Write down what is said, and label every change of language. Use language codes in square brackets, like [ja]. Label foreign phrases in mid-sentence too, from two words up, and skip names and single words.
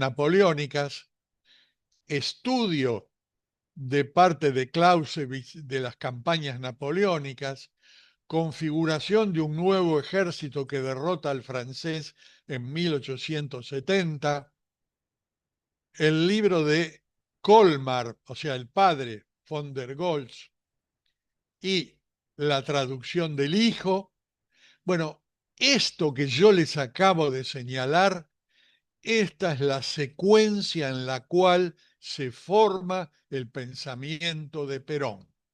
[es] napoleónicas, estudio de parte de Clausewitz de las campañas napoleónicas, configuración de un nuevo ejército que derrota al francés en 1870, el libro de Colmar, o sea, el padre von der Goltz, y la traducción del hijo. Bueno, esto que yo les acabo de señalar, esta es la secuencia en la cual se forma el pensamiento de Perón.